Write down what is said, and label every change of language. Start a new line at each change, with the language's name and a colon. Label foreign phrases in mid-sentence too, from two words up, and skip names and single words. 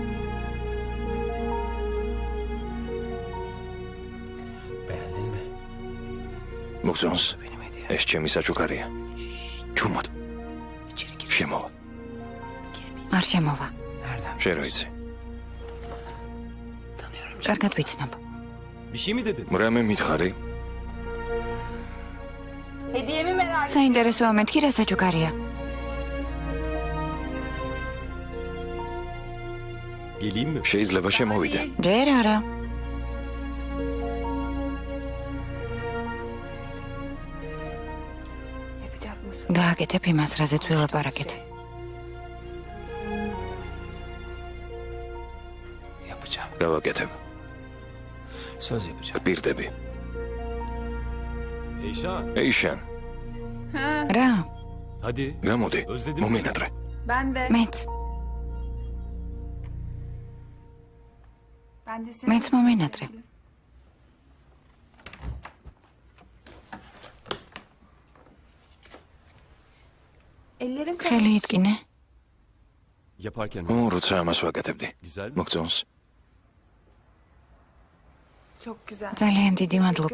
Georgian: მოგწონს? ეს ჩემი საჩუქარია. ჩუმად. შემოვა. არ შემოვა. შენ რა იცი? კარგად ვიცნობ. რამე მითხარი?
Turkish: Hediyemi merak ettim.
Georgian: საინტერესოა მეთქი რა საჩუქარია.
Turkish: Geleyim mi?
Georgian: შეიძლება შემოვიდე. ჯერ არა. გააკეთებ იმას, რაზეც ვილაპარაკეთ.
Turkish: Yapacağım.
Georgian: გავაკეთებ.
Turkish: Söz yapacağım.
Georgian: პირდები.
Turkish: Eyşan,
Georgian: ეიშან, რა?
Turkish: hadi.
Georgian: გამოდი.
Turkish: Özledim
Georgian: მომენატრე.
Turkish: Ben de.
Georgian: მეც.
Turkish: Ben de seni.
Georgian: მეც მომენატრე.
Turkish: Ellerim
Georgian: ხელი იტკინე.
Turkish: Yaparken
Georgian: როცა ამას ვაკეთებდი.
Turkish: güzel mi?
Georgian: მოგწონს?
Turkish: çok güzel.
Georgian: ძალიან დიდი მადლობა.